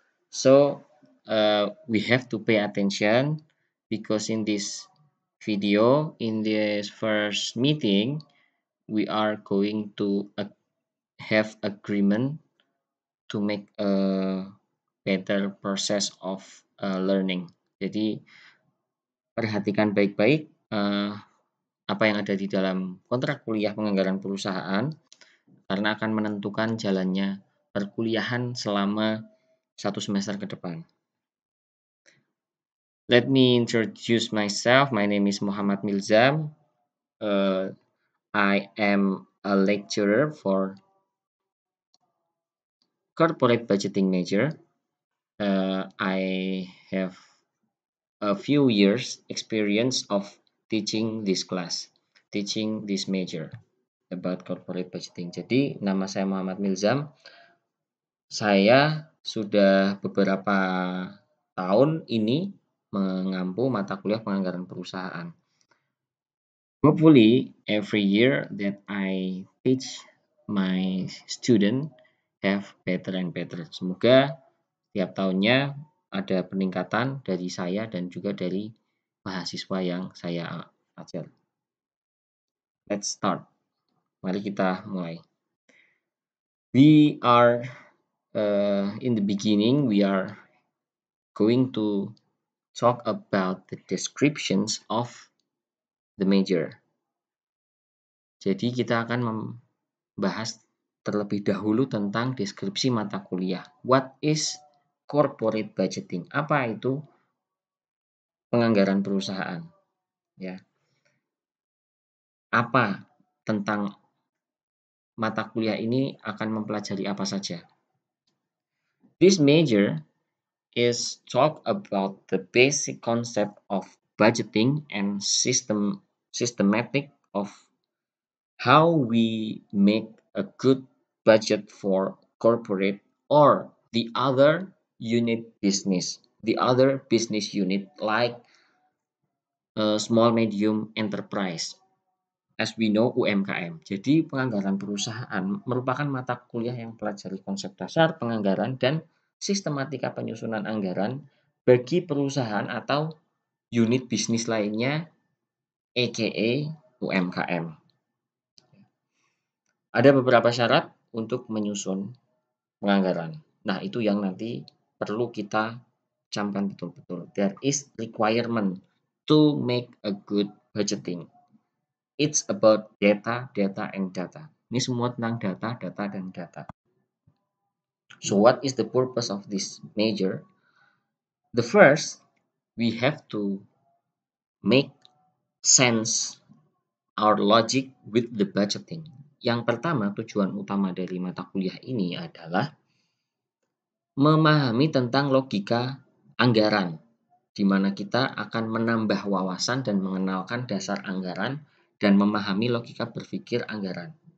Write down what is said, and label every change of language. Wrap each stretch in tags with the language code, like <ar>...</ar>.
<en>So we have to pay attention because in this video, in this first meeting, we are going to have agreement to make a better process of learning.</en> <id>Jadi perhatikan baik-baik apa yang ada di dalam kontrak kuliah penganggaran perusahaan karena akan menentukan jalannya perkuliahan selama 1 semester ke depan.</id> <en>Let me introduce myself. My name is Muhammad Milzam. I am a lecturer for corporate budgeting major. I have a few years experience of teaching this class, teaching this major about corporate budgeting.</en> <id>Jadi nama saya Muhammad Milzam. Saya sudah beberapa tahun ini mengampu mata kuliah penganggaran perusahaan.</id> <en>Hopefully, every year that I teach my student have better and better.</en> <id>Semoga tiap tahunnya ada peningkatan dari saya dan juga dari mahasiswa yang saya ajar.</id> <en>Let's start.</en> <id>Mari kita mulai.</id> <en>We are in the beginning, we are going to talk about the descriptions of the major.</en> <id>Jadi kita akan membahas terlebih dahulu tentang deskripsi mata kuliah.</id> <en>What is corporate budgeting?</en> <id>Apa itu penganggaran perusahaan? Ya. Apa tentang mata kuliah ini akan mempelajari apa saja?</id> <en>This major is talk about the basic concept of budgeting and systematic of how we make a good budget for corporate or the other unit business, the other business unit like small medium enterprise, as we know UMKM.</en> <id>Jadi penganggaran perusahaan merupakan mata kuliah yang pelajari konsep dasar penganggaran dan sistematika penyusunan anggaran bagi perusahaan atau unit bisnis lainnya, aka UMKM. Ada beberapa syarat untuk menyusun penganggaran. Nah, itu yang nanti perlu kita camkan betul-betul.</id> <en>There is requirement to make a good budgeting. It's about data, and data.</en> <id>Ini semua tentang data, dan data.</id> <en>So what is the purpose of this major? The first, we have to make sense our logic with the budgeting.</en> <id>Yang pertama, tujuan utama dari mata kuliah ini adalah memahami tentang logika anggaran, di mana kita akan menambah wawasan dan mengenalkan dasar anggaran dan memahami logika berpikir anggaran.</id>